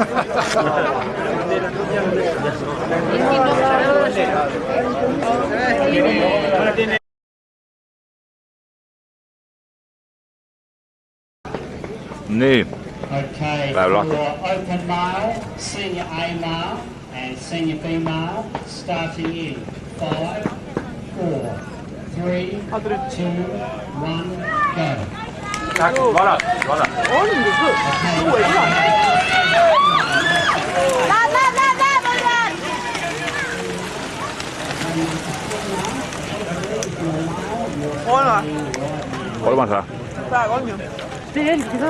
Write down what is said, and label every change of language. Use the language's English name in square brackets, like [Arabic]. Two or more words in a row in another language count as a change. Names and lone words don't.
[Estonian] Nii. [English] Okay, for open male, senior A male and senior B male, starting in 5, 4, 3, 2, 1, go. [Estonian] Kolmas või? Praegu on ju. Tee jälgi seda.